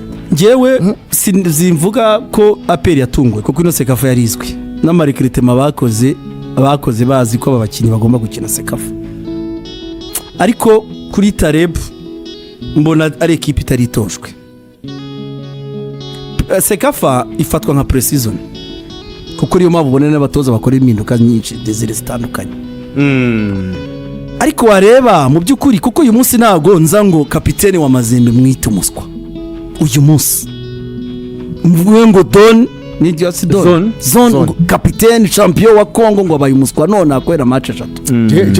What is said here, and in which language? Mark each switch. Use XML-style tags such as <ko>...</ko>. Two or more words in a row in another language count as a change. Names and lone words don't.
<rw>Njewe simvuga ko APR yatungwe kuko ino Sekafa yarizwe n'amarekritema bakoze bazi ko abakinnyi bagomba gukina Sekafa, ariko kuri Tareb mbona ari ekipe itaritojwe. Sekafa ifatwa nka pre-season kuko ariyo mpamvu ubona n'abatoza bakora impinduka nyinshi zitandukanye. Ariko wareba mu by'ukuri kuko uyu munsi ntago nza ngo kapitene wa Mazembe mwite umuswa uyu munsi mvuye ngo Don ni just Don kapitene champion wa Congo ngo abaye umuswa none akwera match 3.</rw>